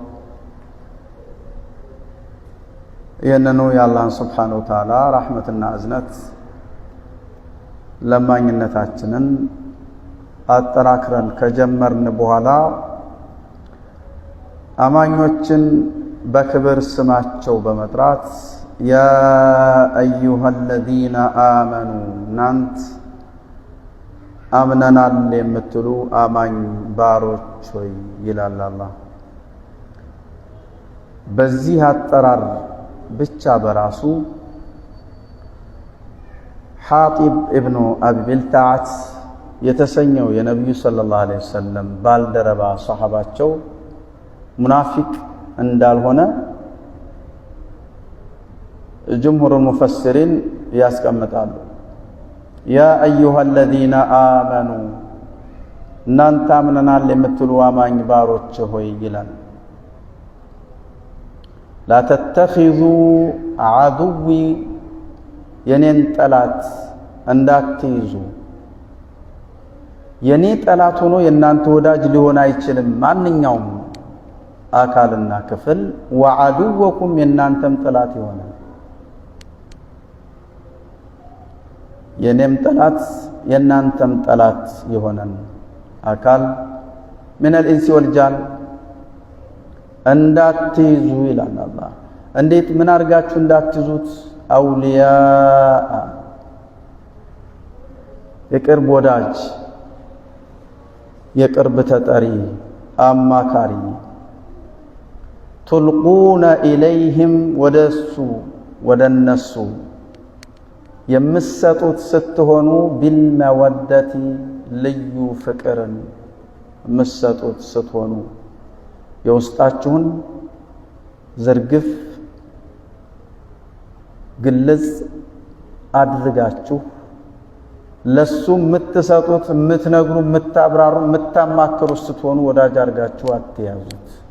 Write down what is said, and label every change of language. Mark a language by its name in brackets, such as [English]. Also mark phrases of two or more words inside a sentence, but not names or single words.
[Amharic] የነኑ የአላህን [Arabic] سبحانه وتعالى [Amharic] ረህመትና እዝነት ለማኝነታችንን አጠራክረን ከጀመርን በኋላ አማኞችን በክብር ስማቸው በመጥራት [Arabic] يا أيها الذين آمنوا [Amharic] እናንት አምነናል የምትሉ አማኝ ባሮች ሆይ ይላል አላህ። በዚህ አጠራር ብቻ በራሱ ሐጢብ ኢብኑ አቢ ቢልታዓት የተሰኘው የነብዩ [Arabic] صلى الله عليه وسلم [Amharic] ባልደረባ ሷሃባቸው ሙናፊቅ እንዳልሆነ [Arabic] جمهور المفسرين [Amharic] ያስቀምጣሉ። [Arabic] يا أيها الذين آمنوا [Amharic] እናንተ አምነናል የምትሉ አማኝ ባሮች ሆይ ይላል። [Arabic] لا تتخذوا عدوي [Amharic] የኔን ጠላት እንዳትይዙ የኔ ጠላት ሆኖ የናንተ ወዳጅ ሊሆን አይችልም ማንኛውም አካልና ክፍል ወዐዱወኩም የናንተም ጠላት ይሆናል የኔም ጠላት የናንተም ጠላት ይሆናል አካል [Arabic] من الانس والجان [Amharic] እንዳትይዙ ይላል አላህ። እንዴት ምን አርጋችሁ እንዳትይዙት? አውሊያ የቅርብ ወዳጅ የቅርብ ተጠሪ አማካሪ [Arabic] تلقون إليهم [Amharic] ወደሱ ወደነሱ የምትሰጡት ስትሆኑ ቢልመወደቲ ልዩ ፍቅርን የምትሰጡት ስትሆኑ የውስጣችሁን ዝርግፍ ግልጽ አድርጋችሁ ለሱ የምትሰጡት የምትነግሩ የምታብራሩ የምታማክሩ ስትሆኑ ወዳጅ አድርጋችሁ አትያዙት።